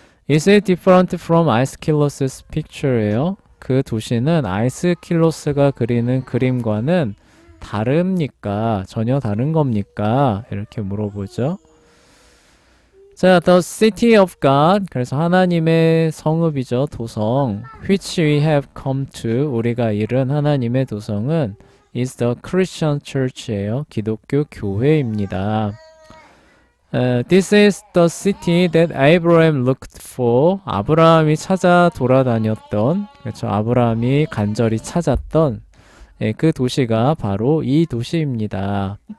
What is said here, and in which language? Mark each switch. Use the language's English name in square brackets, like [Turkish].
[English] Is it different from 아이스킬로스's picture예요? [Korean] 그 도시는 아이스킬로스가 그리는 그림과는 다릅니까? 전혀 다른 겁니까? 이렇게 물어보죠. 자, [English] the city of God. [Korean] 그래서 하나님의 성읍이죠. [English] 도성. Which we have come to. [Korean] 우리가 이른 하나님의 도성은 [English] is the Christian church [Korean] 예요. 기독교 교회입니다. [English] This is the city that Abraham looked for. [Korean] 아브라함이 찾아 돌아다녔던, 그렇죠. 아브라함이 간절히 찾았던 그 도시가 바로 이 도시입니다.